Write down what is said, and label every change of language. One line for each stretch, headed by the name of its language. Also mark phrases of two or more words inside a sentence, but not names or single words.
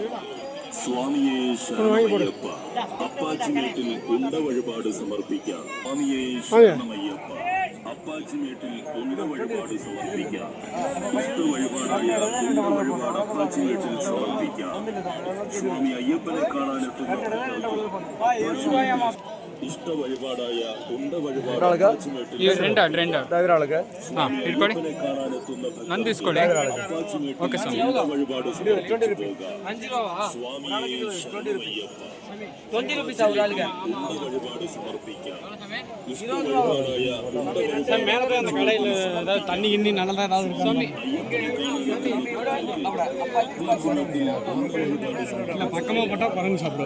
Tamil: சுவாமியே சரணமையப்பா.
Malayalam: അപ്പാച്ചി മേട്ടിൽ ഉണ്ട വഴിപാട് സമർപ്പിക്ക.
Tamil: சுவாமியே சரணமையப்பா.
Malayalam: അപ്പാച്ചി മേട്ടിൽ ഉണ്ട വഴിപാട് സമർപ്പിക്ക. ഇഷ്ട വഴിപാടായ ഉണ്ട വഴിപാട് അപ്പാച്ചി മേട്ടിൽ സമർപ്പിക്ക. சுவாமி ஐயப்பனை കാണാനെത്തുന്ന ഇഷ്ട വഴിപാടായ ഉണ്ട വഴിപാട് അപ്പാച്ചി മേട്ടിൽ ഉണ്ട വഴിപാട്
Tamil: தண்ணி கிண்ணி நல்லா ஏதாவது பக்கமாக போட்டால் குரங்கு சாப்பிடும்.